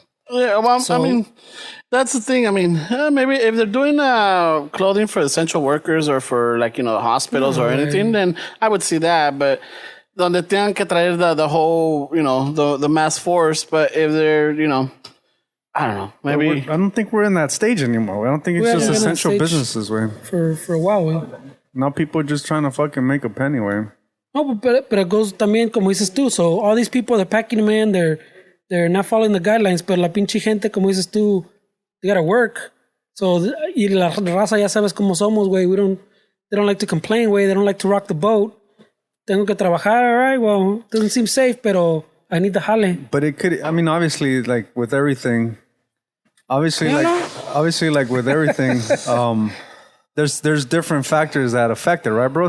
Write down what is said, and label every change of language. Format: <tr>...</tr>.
<en>Yeah, well, I mean, that's the thing. I mean, maybe if they're doing clothing for essential workers or for hospitals or anything, then I would see that. But</en> <es>donde tengan que traer</es> <en>the whole, the mass force. But if they're, I don't know, maybe. I don't think we're in that stage anymore. I don't think it's just essential businesses, way. For a while, way. Now people are just trying to fucking make a penny, way. No, but it goes también</en> <es>como dices tú.</es> <en>So all these people, they're packing them in, they're not following the guidelines,</en> <es>pero la pinche gente, como dices tú,</es> <en>they gotta work.</en> <es>So, y la raza ya sabes cómo somos, güey.</es> <en>They don't like to complain, güey. They don't like to rock the boat.</en> <es>Tengo que trabajar,</es> <en>all right, well, doesn't seem safe, pero I need the jale. But it could, I mean, obviously, like with everything, obviously, like with everything, there's different factors that affect it, right, bro?</en>